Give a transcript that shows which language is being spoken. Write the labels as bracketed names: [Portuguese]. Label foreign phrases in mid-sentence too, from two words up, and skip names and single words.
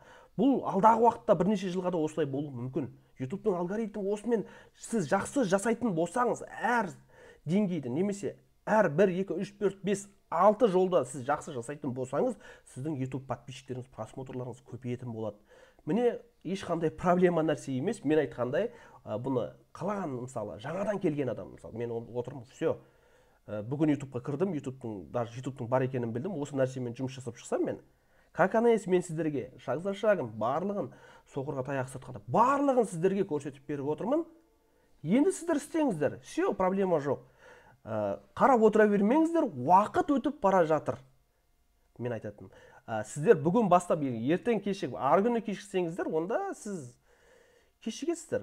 [Kazakh] Бұл алдағы уақытта бірнеше жылға да осылай болуы мүмкін. ютубтың алгоритмі осымен сіз жақсы жасайтын болсаңыз, әр деңгейді немесе әр 1, 2, 3, 4, 5, 6 жолда сіз жақсы жасайтын болсаңыз, сіздің YouTube подписчиктеріңіз, просмотрларыңыз көбейетін болады. Міне ешқандай проблема нәрсе емес. Мен айтқандай, бұны қалаған, мысалы, жаңадан келген адам, мысалы, мен отырмын, все. Бүгін YouTube'қа кірдім, даже YouTube'тың бар екенін білдім. Осы нәрсемен жұмыс жасап шықсам мен, как анайс мен сіздерге [Russian] шаг за шагом [Kazakh] барлығын, соқырға таяқ сатқанда барлығын сіздерге көрсетіп беріп отырмын. Енді сіздер істеңіздер, все, проблема жоқ. Қарап отыра бермеңіздер, уақыт өтіп бара жатыр. Мен айтатыным, сіздер бүгін бастап, ертең кешігіп, ары күні кешіксеңіздер, онда сіз кешігесіздер.